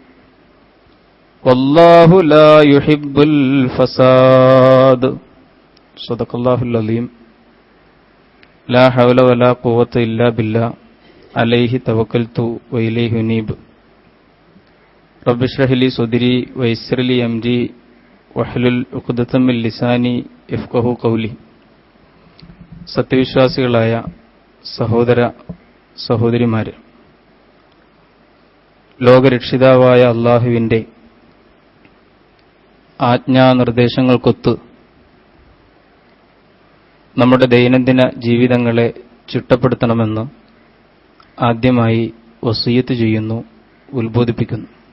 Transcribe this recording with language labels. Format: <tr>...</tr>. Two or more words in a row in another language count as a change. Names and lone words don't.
<ar>والله لا يحب الفساد صدق الله العظيم لا حول ولا قوة إلا بالله عليه توكلت وإليه أنيب رب اشرح لي صدري ويسر لي أمري واحلل عقدة من لساني يفقهوا قولي.</ar> <ml>സത്യവിശ്വാസികളായ സഹോദര സഹോദരിമാരെ, ലോകരക്ഷിതാവായ അല്ലാഹുവിൻ്റെ ആജ്ഞാനിർദ്ദേശങ്ങൾക്കൊത്ത് നമ്മുടെ ദൈനംദിന ജീവിതങ്ങളെ ചിട്ടപ്പെടുത്തണമെന്ന് ആദ്യമായി വസിയ്യത്ത് ചെയ്യുന്നു, ഉത്ബോധിപ്പിക്കുന്നു.</ml>